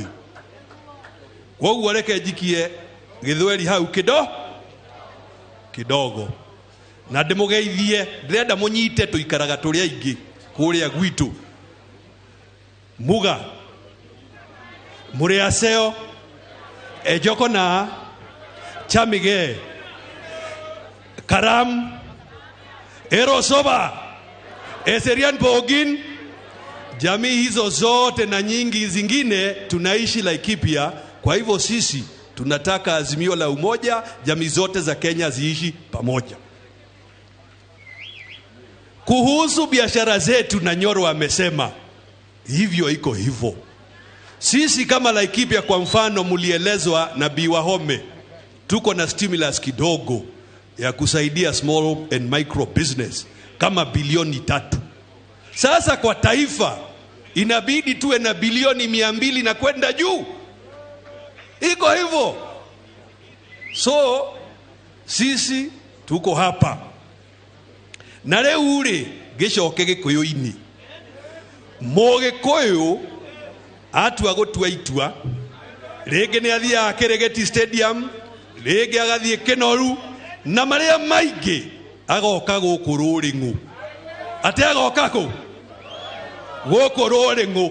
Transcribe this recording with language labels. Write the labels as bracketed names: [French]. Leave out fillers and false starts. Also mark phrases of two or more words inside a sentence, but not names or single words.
[Kikuyu] Koguo reke njikie Gĩthweri hau kidogo na ndĩmũgeithie, ndĩrenda mũnyite tũikaraga tũrĩa aingĩ kũrĩa gwitũ. [Masai] Muga mũrĩ aceo ejokona chamige karam erosoba eserian bogin. [Swahili] Jamii hizo zote na nyingi zingine tunaishi Laikipia. Kwa hivyo sisi tunataka azimio la umoja, jamii zote za Kenya ziishi pamoja. Kuhusu biashara zetu, na Nyoro amesema hivyo, iko hivyo. Sisi kama Laikipia kwa mfano, mulielezwa na Bi Wahome, tuko na stimulus kidogo ya kusaidia [English] small and micro business [Swahili] kama bilioni 3. Sasa kwa taifa inabidi tuwe na bilioni 200 na kwenda juu. Iko hivyo. So sisi tuko hapa. [Kikuyu] Na leo ule gicoke Gĩkũyũ-inĩ Mũgĩkũyũ atua gũtua itua, rĩngĩ nĩ athiaga Kĩrĩgĩti Stadium, rĩngĩ agathiĩ Kĩnoru, na marĩa maingĩ agoka gũkũ Rũrĩng'ũ. Ate agoka kũ? Gũkũ Rũrĩng'ũ.